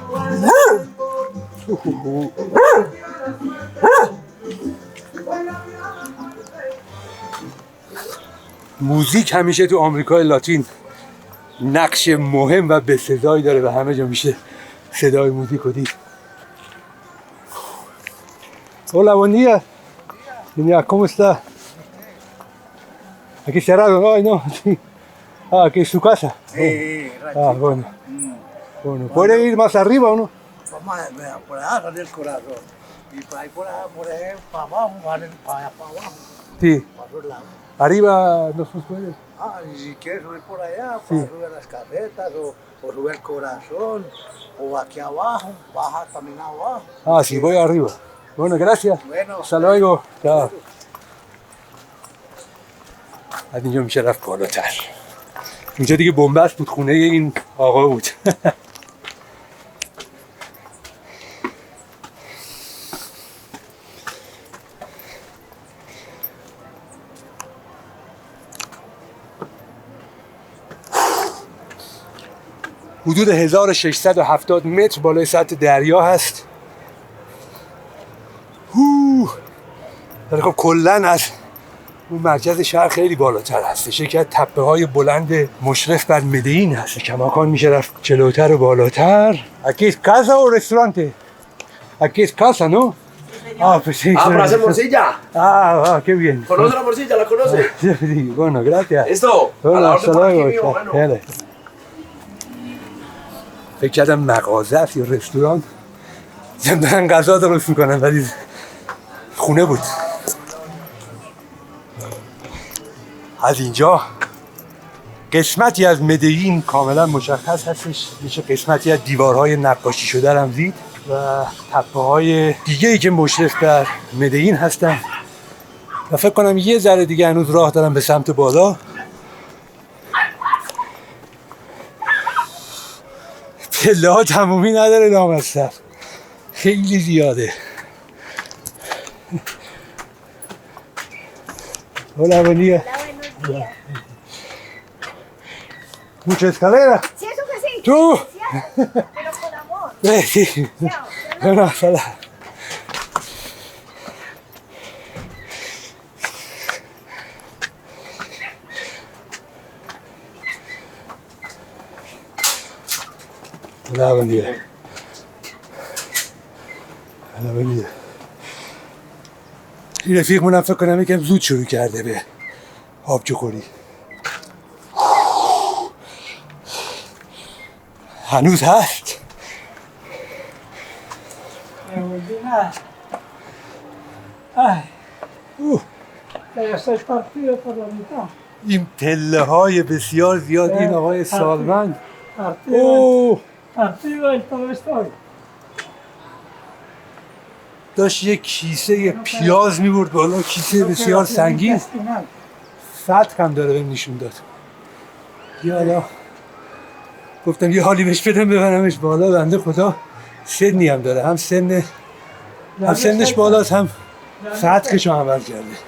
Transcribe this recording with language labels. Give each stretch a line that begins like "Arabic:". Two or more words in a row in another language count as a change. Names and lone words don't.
Persian: موزیک همیشه تو آمریکای لاتین نقش مهم و بسزایی داره و همه جا میشه صدای موزیک رو دید.
Spanish: Hola, buen día. Mira, ¿cómo está? Aquí cerrado, ¿no? Ay, no. Sí. Ah, aquí es su casa. Ah, bueno. Bueno, ¿puede ir más arriba o no? Vamos a ver, por allá sale el corazón. Y por ahí, por ahí, para abajo, para allá, para abajo, Sí. para los lados. Arriba no se puede. Ah, y si quieres subir por allá, Sí. pues sube las casetas o sube el corazón. O aquí abajo, baja también abajo. Ah, sí, voy arriba. Bueno, gracias. Bueno. Hasta luego. Chao.
Persian: از اینجا میشه رفت بالاتر. اینجا دیگه بنبست بود، خونه این آقا بود. حدود 1670 متر بالای سطح دریا هست. ولی خب کلن از اون مرکز شهر خیلی بالاتر هستش. یکی از تپه های بلند مشرف بر مدین هست. کماکان میشه رفت جلوتر و بالاتر.
Spanish: Aquí es casa o restaurante? Aquí es casa, ¿no? Ah, pues sí. Ah, para hacer morcilla. Ah, qué bien. ¿Conoce la morcilla? ¿La conoce? Sí, bueno, gracias. Esto. A la Hola, orden hasta por aquí, luego. mi hermano. Dale.
Persian: فکر کردم مغازه است یا رستوران. دارن غذا درست میکنن ولی خونه بود. از اینجا قسمتی از مدین کاملا مشخص هستش. میشه قسمتی از دیوارهای نقاشی شده هم دید و تپه‌های دیگه‌ای که مشرف بر مدین هستن و فکر کنم یه ذره دیگه هنوز راه دارم به سمت بالا. پله ها تمومی نداره لامصب، خیلی زیاده.
Spanish: Hola, buen día. Hola, buenos días. Mucha escalera. Sí, eso que sí. ¿Tú? Pero con amor. Sí. Chao. Bueno, hola. Hola, buen día. Hola, buen día.
Persian: این رفیقمونم فکر کنم یکم زود شروع کرده به آبجو خوری. هنوز هست.
Spanish: Ya estás partido por la mitad.
Persian: این پله های بسیار زیاد. این آقای سالمند
Spanish: Partido, partido del todo estoy.
Persian: داشت یک کیسه پیاز میبرد بالا، کیسه بسیار سنگین. سطح هم داره بهم نشون داد. یالا گفتم یه حالی بهش بدم ببرمش بالا. بنده خدا سنی هم داره، هم سنش بالاست، هم سطحش رو عمل کرده.